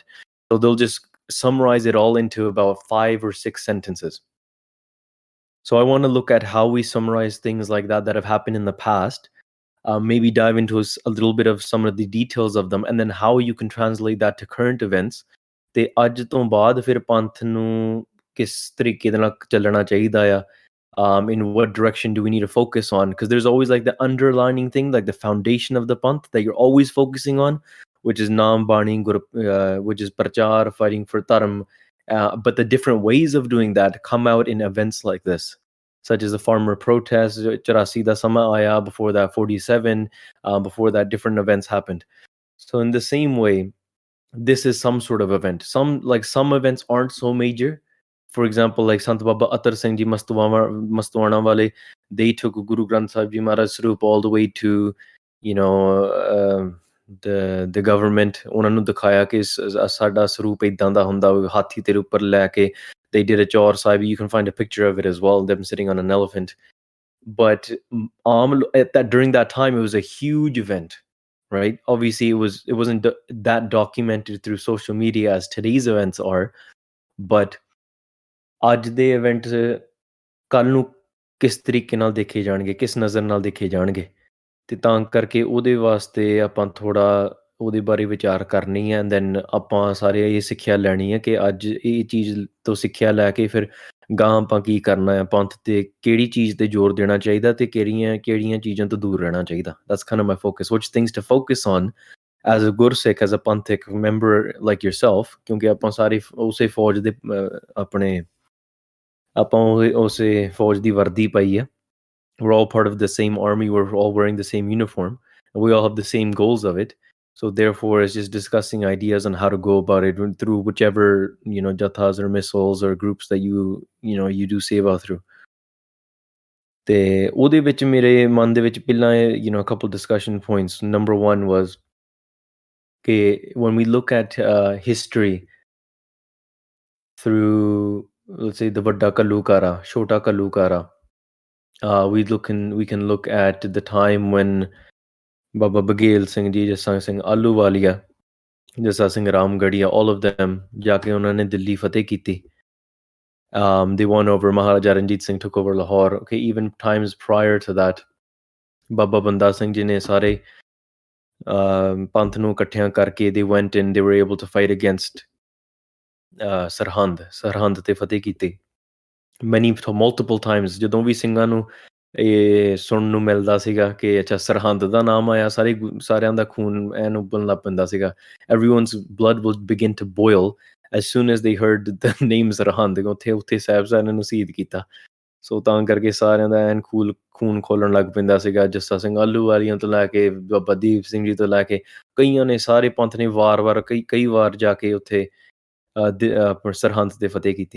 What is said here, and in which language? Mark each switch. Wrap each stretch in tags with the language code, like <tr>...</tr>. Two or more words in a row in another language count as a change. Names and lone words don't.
<en>So they'll just summarize it all into about 5 or 6 sentences. So I want to look at how we summarize things like that have happened in the past, maybe dive into a little bit of some of the details of them, and then how you can translate that to current events।</en> <pa>ਤੇ ਅੱਜ ਤੋਂ ਬਾਅਦ ਫਿਰ ਪੰਥ ਨੂੰ ਕਿਸ ਤਰੀਕੇ ਦੇ ਨਾਲ ਚੱਲਣਾ ਚਾਹੀਦਾ ਆ,</pa> <en>in what direction do we need to focus on, because there's always like the underlining thing, like the foundation of the panth that you're always focusing on, which is Naam Bani, which is Prachar, fighting for Dharm। But the different ways of doing that come out in events like this, such as the farmer protests,</en> <pa>ਚੁਰਾਸੀ ਦਾ ਸਮਾਂ ਆਇਆ,</pa> <en>before that 47, before that different events happened। So in the same way, this is some sort of event। Some events aren't so major। For example, like Sant Baba Atar Singh Ji Mastuana Wale, they took Guru Granth Sahib Ji Maharaj Swarup all the way to, you know, the government।</en> <pa>ਉਹਨਾਂ ਨੂੰ ਦਿਖਾਇਆ ਕਿ ਸਾਡਾ ਸਰੂਪ ਇਦਾਂ ਦਾ ਹੁੰਦਾ, ਹਾਥੀ ਤੇਰੇ ਉੱਪਰ ਲੈ ਕੇ</pa> <en>they did a Chaur Sahib, you can find a picture of it as well, them sitting on an elephant। But during that time it was a huge event, right? Obviously it wasn't that documented through social media as today's events are, but</en> <pa>ਅੱਜ ਦੇ event ਕੱਲ ਨੂੰ ਕਿਸ ਤਰੀਕੇ ਨਾਲ ਦੇਖੇ ਜਾਣਗੇ, ਕਿਸ ਨਜ਼ਰ ਨਾਲ ਦੇਖੇ ਜਾਣਗੇ, ਤੇ ਤਾਂ ਕਰਕੇ ਉਹਦੇ ਵਾਸਤੇ ਆਪਾਂ ਥੋੜਾ ਉਹਦੇ ਬਾਰੇ ਵਿਚਾਰ ਕਰਨੀ ਹੈ। ਦੈਨ ਆਪਾਂ ਸਾਰੇ ਇਹ ਸਿੱਖਿਆ ਲੈਣੀ ਹੈ ਕਿ ਅੱਜ ਇਹ ਚੀਜ਼ ਤੋਂ ਸਿੱਖਿਆ ਲੈ ਕੇ ਫਿਰ ਗਾਂ ਆਪਾਂ ਕੀ ਕਰਨਾ ਹੈ, ਪੰਥ ਤੇ ਕਿਹੜੀ ਚੀਜ਼ ਤੇ ਜ਼ੋਰ ਦੇਣਾ ਚਾਹੀਦਾ ਤੇ ਕਿਹੜੀਆਂ ਚੀਜ਼ਾਂ ਤੋਂ ਦੂਰ ਰਹਿਣਾ ਚਾਹੀਦਾ।</pa> <en>That's kind of my focus, which things to focus on as a Gursikh, as a Panthik member like yourself,</en> <pa>ਕਿਉਂਕਿ ਆਪਾਂ ਸਾਰੇ ਉਸੇ ਫੌਜ ਦੇ ਆਪਣੇ ਆਪਾਂ ਉਸੇ ਫੌਜ ਦੀ ਵਰਦੀ ਪਾਈ ਆ.</pa> <en>We're all part of the same army, we're all wearing the same uniform, and we all have the same goals of it. So therefore it's just discussing ideas on how to go about it through whichever, you know, jathas or missiles or groups that you do seva through.</en> <pa>ਤੇ ਉਹਦੇ ਵਿੱਚ ਮੇਰੇ ਮਨ ਦੇ ਵਿੱਚ ਪਹਿਲਾਂ</pa> <en>a couple discussion points. Number one was when we look at history through, let's say, the Vadda Kalukara, Shota Kalukara, we can look at the time when Baba Baghel Singh Ji, Jasang Singh Ahluwalia, Jasa Singh Ramgarhia, all of them</en> <pa>ਜਾ ਕੇ ਉਹਨਾਂ ਨੇ ਦਿੱਲੀ ਫਤਿਹ ਕੀਤੀ.</pa> <en>They won over Maharaja Ranjit Singh, took over Lahore. Okay, even times prior to that,</en> <pa>Baba Banda Singh Ji ਨੇ ਸਾਰੇ ਪੰਥ ਨੂੰ ਇਕੱਠਿਆਂ ਕਰਕੇ</pa> <en>they went in, they were able to fight against</en> <pa>ਸਰਹੰਦ ਤੇ ਫਤਿਹ ਕੀਤੀ.</pa> <en>multiple times</en> <pa>ਜਦੋਂ ਵੀ ਸਿੰਘਾਂ ਨੂੰ ਇਹ ਸੁਣਨ ਨੂੰ ਮਿਲਦਾ ਸੀਗਾ ਕਿ ਅੱਛਾ ਸਰਹੰਦ ਦਾ ਨਾਮ ਆਇਆ, ਸਾਰਿਆਂ ਦਾ ਖੂਨ ਐਨ ਉੱਬਲਣ ਲੱਗ ਪੈਂਦਾ ਸੀਗਾ.</pa> <en>Everyone's blood would begin to boil as soon as they heard the name ਸਰਹੰਦ.</en> <pa>ਉੱਥੇ ਸਾਹਿਬਜ਼ਾਦਿਆਂ ਨੂੰ ਸ਼ਹੀਦ ਕੀਤਾ. ਸੋ ਤਾਂ ਕਰਕੇ ਸਾਰਿਆਂ ਦਾ ਐਨ ਖੂਨ ਖੋਲਣ ਲੱਗ ਪੈਂਦਾ ਸੀਗਾ. ਜੱਸਾ ਸਿੰਘ ਆਹਲੂਵਾਲੀਆਂ ਤੋਂ ਲੈ ਕੇ ਬਾਬਾ ਦੀਪ ਸਿੰਘ ਜੀ ਤੋਂ ਲੈ ਕੇ ਕਈਆਂ ਨੇ, ਸਾਰੇ ਪੰਥ ਨੇ ਵਾਰ-ਵਾਰ ਕਈ ਵਾਰ ਜਾ ਕੇ ਉੱਥੇ ਸਰਹੰਦ ਤੇ ਫਤਿਹ ਕੀਤੀ.</pa>